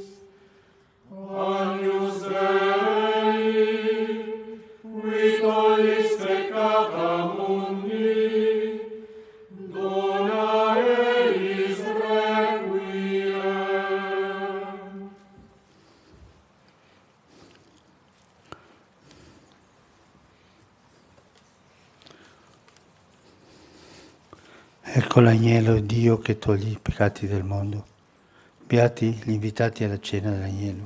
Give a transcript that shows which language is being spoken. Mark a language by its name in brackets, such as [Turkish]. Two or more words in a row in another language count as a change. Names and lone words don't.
[Latin] Agnus Dei, qui tollis peccata mundi, dona eis requiem. [Italian] Ecco l'agnello Dio che toglie i peccati del mondo. Beati gli invitati alla cena dell'agnello.